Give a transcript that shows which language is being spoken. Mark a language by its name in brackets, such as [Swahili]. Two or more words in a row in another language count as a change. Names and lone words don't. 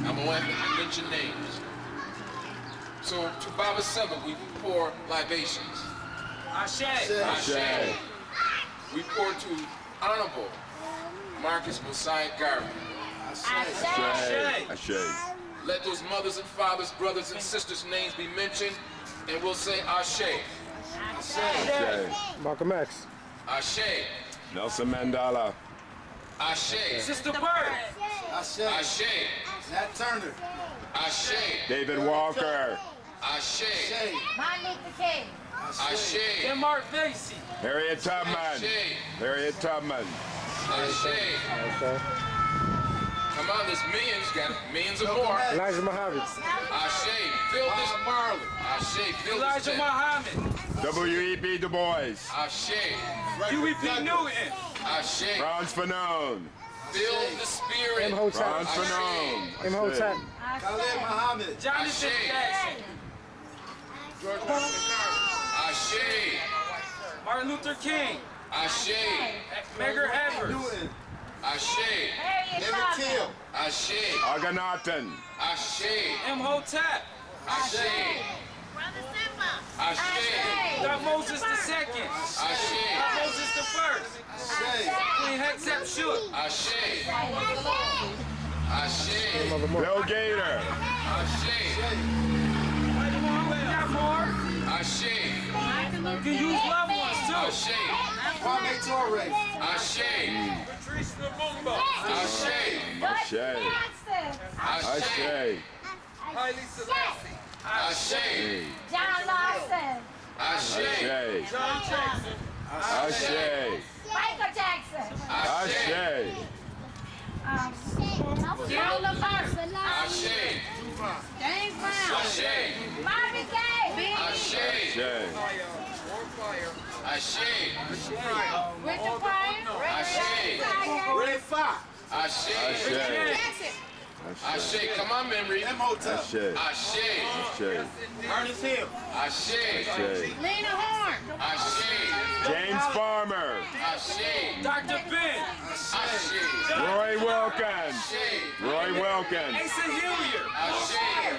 [English] I'm going to mention names. So to Baba Seba, we pour libations. Ashe. We pour to Honorable Marcus Mosiah Garvey. Ashe. Let those mothers and fathers, brothers and sisters' names be mentioned, and we'll say Ashe. Malcolm X. Ashe. Nelson Mandela. Ashe. Sister Bird. Ashe. Nat Turner. Ashe. David Walker. Ashe. Martin Luther King. Ashe. Tim Mark Vasey. Harriet Tubman. Ashe. Harriet Tubman. Ashe. Okay. Come on, there's millions of more. Elijah Muhammad. Ashe. Fill this Marley. Ashe. Fill this Elijah tent. Muhammad. W.E.B. Du Bois. Ashe. Huey P. Newton. Ashe. Franz Fanon. Fill the spirit. Imhotep. Franz Fanon. Imhotep. Khalid Muhammad. Jonathan Ashe. Jackson. Ashe. Martin Luther King. Ashe. Medgar Evers. Newton. Ashe. Harriet Emmett Tubman. Till. Ashe. Akhenaten. Ashe. Imhotep. Ashe. Brother Simba. Ashe. Got Moses the Second. Ashe. Got Moses the First. Queen Hatshepsut. Ashe. Ashe. Bill Gator. Ashe. We got more. Ashe. You can use loved ones too. Ashe. Kwame Ture. Ashe. Patrice Lumumba. Ashe. Ashe. Jackson. Ashe. Haile Selassie. Ashe. John Lawson. Ashe. John Jackson. Ashe. Michael Jackson. Ashe. Gerald Levert. Ashe. James Brown. Ashe. Marvin Gaye. Ashe. Ashe. Ashe. Richard Pryor. Ashe. Ray Fox. Ashe. Ashe. Ashe. Come on, memory. Imhotep. Ashe. Ashe. Ashe. Ernest Hill. Ashe. Ashe. Lena Horne. Ashe. James Farmer. Ashe. Dr. Ben. Ashe. Roy Wilkins. Ashe. Roy Wilkins. Asa Hilliard. Ashe.